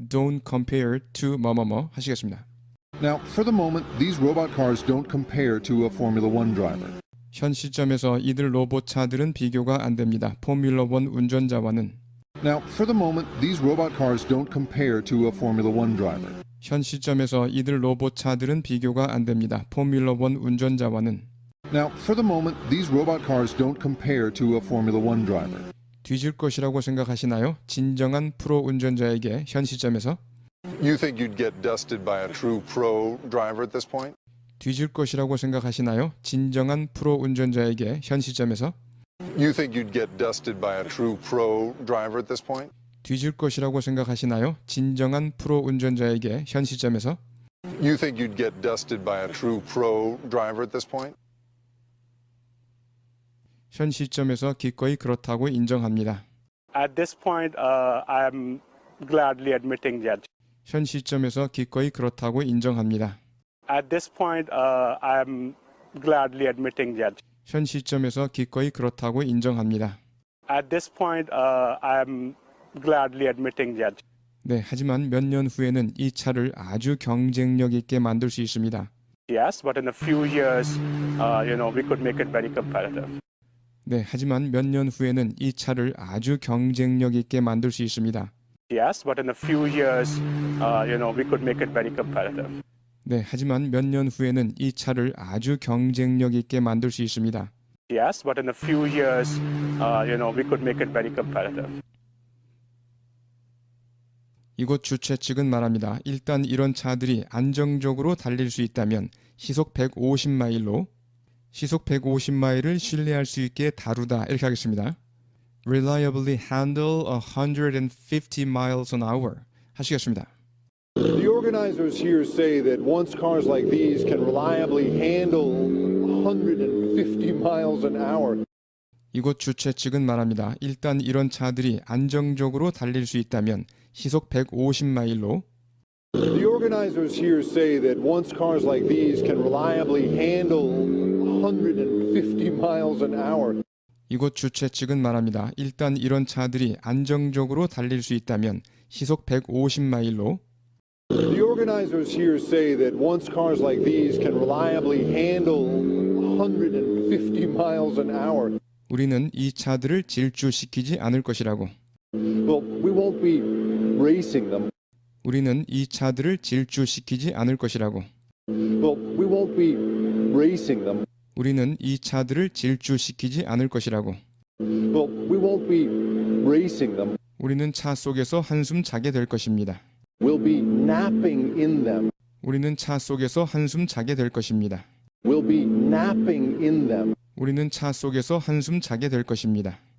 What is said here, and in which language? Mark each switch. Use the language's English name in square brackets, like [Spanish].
[English] Don't compare to [Korean] 뭐뭐뭐 하시겠습니다. [English] Now, for the moment, these robot cars don't compare to a Formula One driver. [Korean] 현 시점에서 이들 로봇차들은 비교가 안 됩니다. 포뮬러 1 운전자와는 [English] Now, for the moment, these robot cars don't compare to a Formula One driver. [Korean] 현 시점에서 이들 로봇차들은 비교가 안 됩니다. 포뮬러 1 운전자와는 [English] Now, for the moment, these robot cars don't compare to a Formula One driver. [Korean] 뒤질 것이라고 생각하시나요? 진정한 프로 운전자에게 현 시점에서 [English] You think you'd get dusted by a true pro driver at this point? [Korean] 뒤질 것이라고 생각하시나요? 진정한 프로 운전자에게 현 시점에서 [English] You think you'd get dusted by a true pro driver at this point? [Korean] 뒤질 것이라고 생각하시나요? 진정한 프로 운전자에게 현 시점에서 [English] You think you'd get dusted by a true pro driver at this point? [Korean] 현 시점에서 기꺼이 그렇다고 인정합니다. [English] At this point, I'm gladly admitting that. [Korean] 현 시점에서 기꺼이 그렇다고 인정합니다. [English] At this point, I'm gladly admitting that. [Korean] 현 시점에서 기꺼이 그렇다고 인정합니다. [English] At this point, I'm gladly admitting that. [Korean] 네, 하지만 몇 년 후에는 이 차를 아주 경쟁력 있게 만들 수 있습니다. [English] Yes, but in a few years, we could make it very competitive. [Korean] 네, 하지만 몇 년 후에는 이 차를 아주 경쟁력 있게 만들 수 있습니다. [English] Yes, but in a few years, we could make it very competitive. [Korean] 네, 하지만 몇 년 후에는 이 차를 아주 경쟁력 있게 만들 수 있습니다. [English] Yes, but in a few years, we could make it very competitive. [Korean] 이곳 주최 측은 말합니다. 일단 이런 차들이 안정적으로 달릴 수 있다면 시속 150마일로 시속 150마일을 신뢰할 수 있게 다루다 이렇게 하겠습니다. [English] Reliably handle 150 miles an hour [Korean] 하시겠습니다. [English] The organizers here say that once cars like these can reliably handle 150 miles an hour. [Korean] 이곳 주최 측은 말합니다. 일단 이런 차들이 안정적으로 달릴 수 있다면 시속 150마일로 [English] The organizers here say that once cars like these can reliably handle 150 miles an hour. [Korean] 이곳 주최 측은 말합니다. 일단 이런 차들이 안정적으로 달릴 수 있다면 시속 150마일로 [English] The organizers here say that once cars like these can reliably handle 150 miles an hour. [Korean] 우리는 이 차들을 질주시키지 않을 것이라고. [English] Well, we won't be racing them. [Korean] 우리는 이 차들을 질주시키지 않을 것이라고. [English] Well, we won't be racing them. [Korean] 우리는 이 차들을 질주시키지 않을 것이라고. [English] Well, we won't be racing them. [Korean] 우리는 차 속에서 한숨 자게 될 것입니다. [English] We'll be napping in them. [Korean] 우리는 차 속에서 한숨 자게 될 것입니다. [English] We'll be napping in them. [Korean] 우리는 차 속에서 한숨 자게 될 것입니다.